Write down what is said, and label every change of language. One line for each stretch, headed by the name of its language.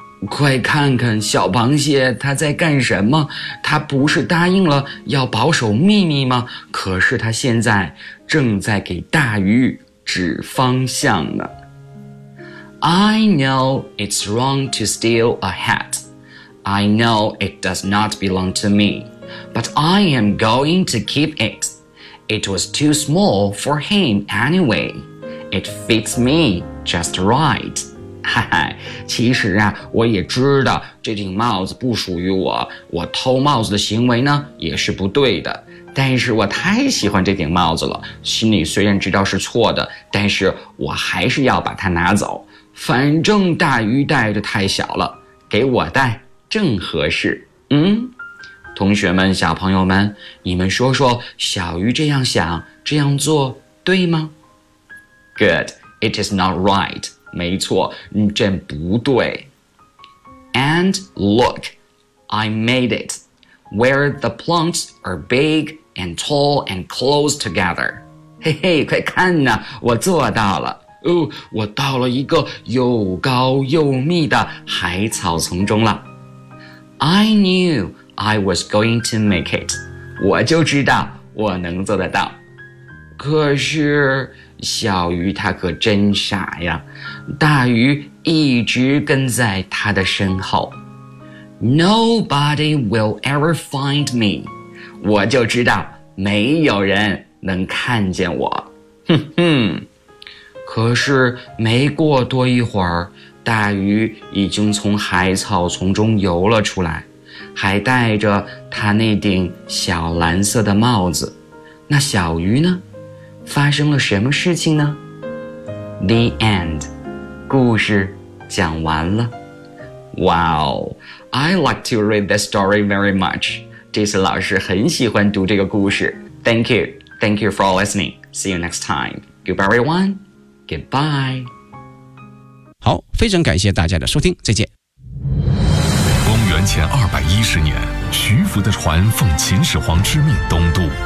Chinese: 快看看小螃蟹它在干什么，它不是答应了要保守秘密吗？可是它现在正在给大鱼指方向呢。
English: I know it's wrong to steal a hat. I know it does not belong to me. But I am going to keep it. It was too small for him anyway. It fits me just right.
Chinese: 其实啊，我也知道这顶帽子不属于我，我偷帽子的行为呢也是不对的，但是我太喜欢这顶帽子了，心里虽然知道是错的，但是我还是要把它拿走，反正大鱼戴着太小了，给我戴正合适。同学们，小朋友们，你们说说小鱼这样想这样做对吗？
English: Good, it is not right.
Chinese: 没错，真不对。
English: And look, I made it, where the plants are big and tall and close together.
Chinese: 嘿嘿，快看呐，我做到了。哦，我到了一个又高又密的海草丛中了。
English: I knew I was going to make it.
Chinese: 我就知道我能做得到。可是小鱼它可真傻呀，大鱼一直跟在它的身后。
English: Nobody will ever find me.
Chinese: 我就知道没有人能看见我。哼哼。可是没过多一会儿，大鱼已经从海草丛中游了出来，还戴着他那顶小蓝色的帽子。那小鱼呢？发生了什么事情呢？
English: The end.
Chinese: 故事讲完了。
English: Wow, I like to read this story very much.
Chinese: 这次老师很喜欢读这个故事。
English: Thank you. Thank you for listening. See you next time. Goodbye, everyone. Goodbye.
Chinese: 好，非常感谢大家的收听，再见。公元前210年，徐福的船奉秦始皇之命东渡。